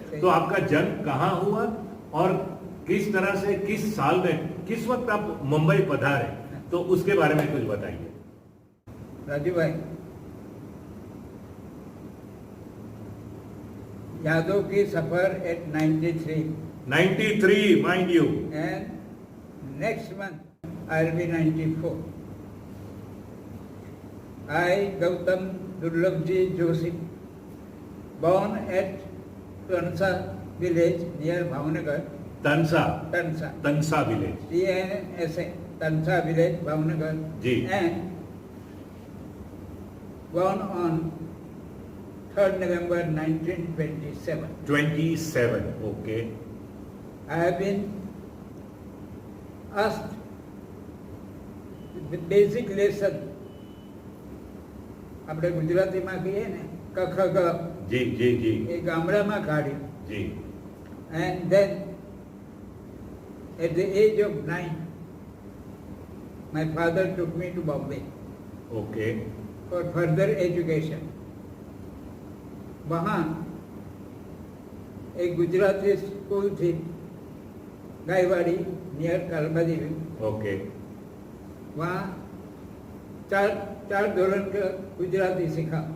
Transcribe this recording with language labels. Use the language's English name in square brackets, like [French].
[Hindi] तो आपका जन्म कहाँ हुआ और किस तरह से, किस साल में, किस वक्त आप मुंबई पधारे, तो उसके बारे में कुछ बताइए। राजू भाई, यादों की सफर eight 93 [English] Mind you, and next month I'll be 94. I, Gautam Durlabji Joshi, born at Tansa village near Bhavnagar. Tansa village, TNSA, Tansa village, Bhavnagar. [Hindi] Ji. [English] And born on 3rd November 1927. 27, okay. I have been asked [Gujarati] basic lesson આપણે ગુજરાતીમાં કહીએ ને ક ખ ગ, [Hindi] जी जी जी [Gujarati] એ ગામડામાં કાઢ્યું. [Hindi] जी. [English] And then at the age of 9 my father took me to Bombay Okay. for further education. [Hindi] वहाँ एक गुजराती स्कूल थी गायवाड़ी नियर कालबादेवी. [English] Okay. [Hindi] वहाँ चार धोरण का गुजराती सीखा,